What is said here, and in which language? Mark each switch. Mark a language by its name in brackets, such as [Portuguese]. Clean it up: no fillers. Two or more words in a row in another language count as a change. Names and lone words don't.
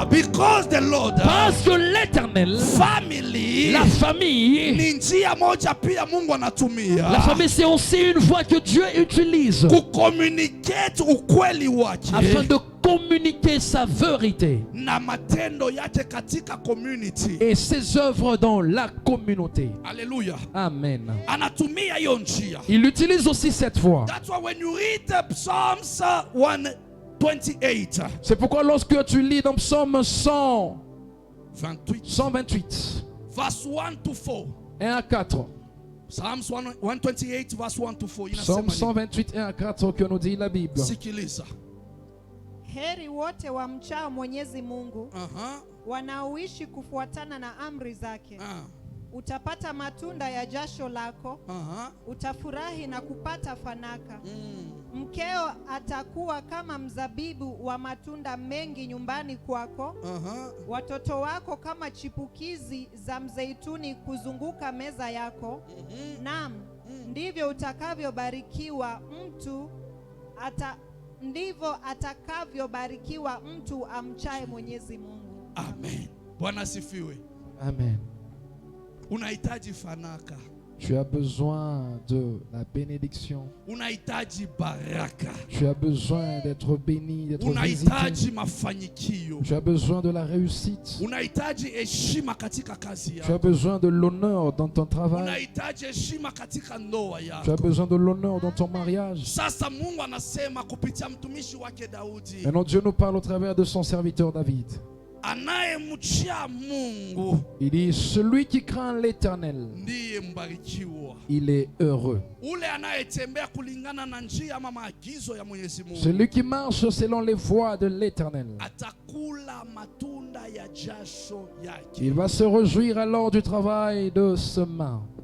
[French] Parce que l'Éternel, la famille, c'est aussi une voie que Dieu utilise afin de communiquer sa vérité et ses œuvres dans la communauté. Alléluia. Amen. Il utilise aussi cette voie. C'est pourquoi lorsque tu lis dans Psaume 128, [English] verse 1 to 4. [French] 1 à 4. [English] Psalms 128 verse 1 to 4. [French] Psalm 128 1 à 4 que nous dit la Bible. [Swahili] Sikiliza. Heri wote wamchao Mwenyezi Mungu, wanaoishi kufuatana na amri zake. Utapata matunda ya jasho lako, utafurahi na kupata fanaka. Mkeo atakuwa kama mzabibu wa matunda mengi nyumbani kwako. Watoto wako kama chipukizi za mzeituni kuzunguka meza yako. Naam, ndivyo utakavyobarikiwa mtu ndivyo atakavyobarikiwa mtu amchaye Mwenyezi Mungu. Amen. Bwana sifiwe. Amen. Unahitaji fanaka. [French] Tu as besoin de la bénédiction. [Swahili] Unahitaji baraka. [French] Tu as besoin d'être béni, d'être visité. [Swahili] Unahitaji mafanikio. [French] Tu as besoin de la réussite. [Swahili] Unahitaji heshima katika kazi yako. [French] Tu as besoin de l'honneur dans ton travail. [Swahili] Unahitaji heshima katika ndoa yako. [French] Tu as besoin de l'honneur dans ton mariage. [Swahili] Sasa Mungu anasema kupitia mtumishi wake Daudi. [French] Maintenant Dieu nous parle au travers de son serviteur David. Il dit celui qui craint l'Éternel, il est heureux. Celui qui marche selon les voies de l'Éternel, il va se réjouir alors du travail de ses mains.